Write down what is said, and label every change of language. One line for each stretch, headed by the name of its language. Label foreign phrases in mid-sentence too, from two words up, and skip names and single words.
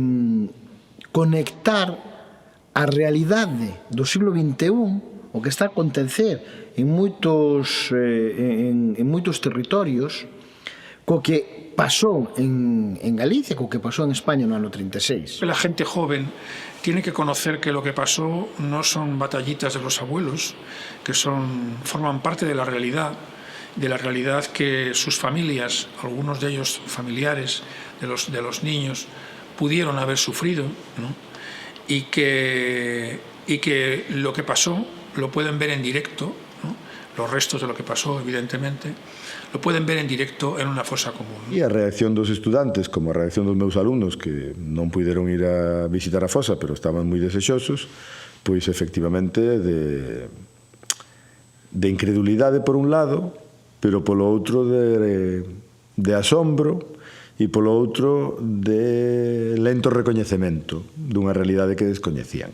Galician: conectar a realidade do siglo XXI, o que está a acontecer en moitos territorios, co que pasou en Galicia, co que pasou en España no ano 36.
Spanish: La gente joven tiene que conocer que lo que pasó no son batallitas de los abuelos, que forman parte de la realidad que sus familias, algunos de ellos familiares de los niños, pudieron haber sufrido, ¿no? Y que lo que pasó lo pueden ver en directo, ¿no? Los restos de lo que pasó, evidentemente, lo pueden ver en directo en una fosa común.
Galician: E a reacción dos estudantes, como a reacción dos meus alumnos, que non puderon ir a visitar a fosa, pero estaban moi desexosos, pois efectivamente de incredulidade por un lado, pero polo outro de asombro, e polo outro de lento recoñecemento dunha realidade que descoñecían.